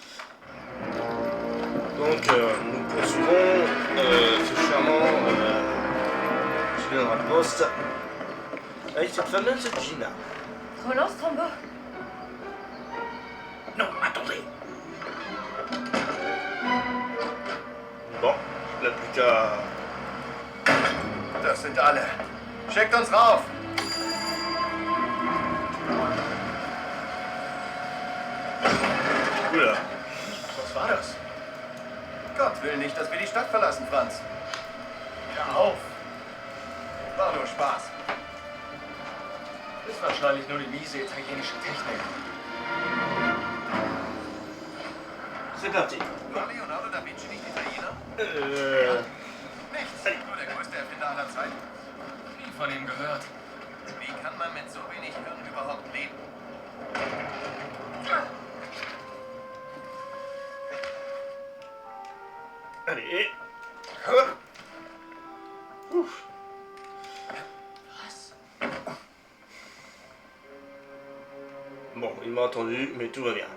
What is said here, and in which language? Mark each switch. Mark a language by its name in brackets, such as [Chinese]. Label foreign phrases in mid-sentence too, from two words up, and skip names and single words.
[French] Donc nous poursuivons ce charmant Général Post avec cette fameuse Gina. Relance, Rambo. Non, attendez. Bon, il n'a plus qu'à... [German] Das sind alle. Schickt uns rauf! [French] Oula. [German] Was war das? Gott will nicht, dass wir die Stadt verlassen, Franz. Hör auf! War nur Spaß. Ist wahrscheinlich nur die miese italienische Technik. [French] C'est parti. [German] War Leonardo da Vinci nicht Italiener? Nichts. Nur der größte Erfinder aller Zeiten. Nie von ihm gehört. Wie kann man mit so wenig Hirn überhaupt leben? [French] Allez. Ouf. Bon, il m'a entendu, mais tout va bien.